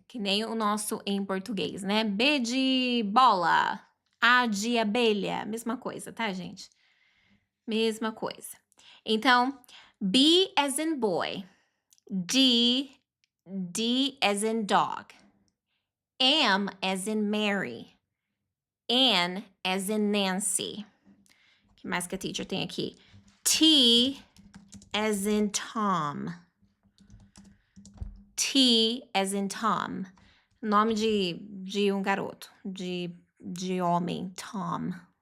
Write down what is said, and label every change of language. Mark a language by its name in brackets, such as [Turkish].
[Portuguese] Que nem o nosso em português, né? B de bola, A de abelha, mesma coisa, tá, gente? Mesma coisa. Então, [English] B as in boy, D as in dog, M as in Mary, N as in Nancy. [Portuguese] O que mais que a teacher tem aqui? [English] T as in Tom. T as in Tom. [Portuguese] Nome de um garoto, de homem, Tom.